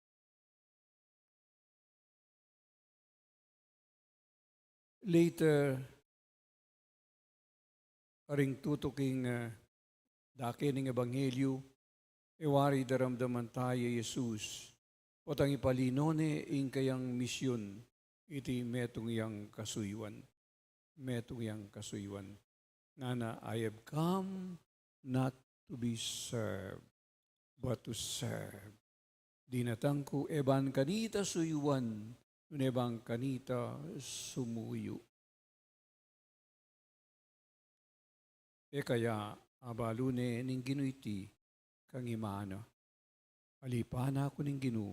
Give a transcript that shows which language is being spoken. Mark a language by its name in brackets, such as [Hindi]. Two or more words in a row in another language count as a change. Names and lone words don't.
[Pampanga] Later, aring tutuking dake ng Ebanghelyo, ewari daramdaman tayo Jesus, potang ipalinone ing kayang misyon, iti metong yang kasuyuan. Metong yang kasuyuan. Nana, [English] I have come not to be served, but to serve. [Pampanga] Dinatangko eban kanita suyuan, ebang kanita sumuyo. Kaya abalune ning Ginu iti kang imana. Alipana ako ning Ginu.